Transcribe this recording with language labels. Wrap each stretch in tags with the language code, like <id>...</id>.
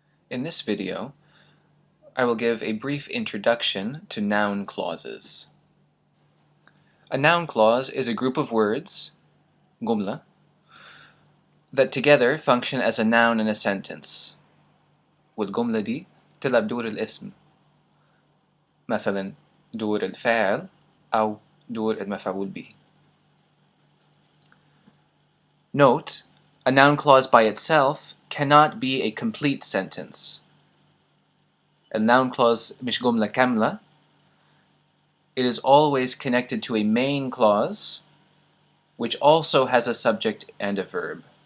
<en>In this video, I will give a brief introduction to noun clauses. A noun clause is a group of words, جملة, that together function as a noun in a sentence.</en> <ar>والجملة دي تلعب دور الاسم. مثلا دور الفاعل أو دور المفعول به.</ar> <en>Note, a noun clause by itself cannot be a complete sentence. A noun clause</en> <ar>مش جملة كاملة.</ar> <en>It is always connected to a main clause, which also has a subject and a verb.</en>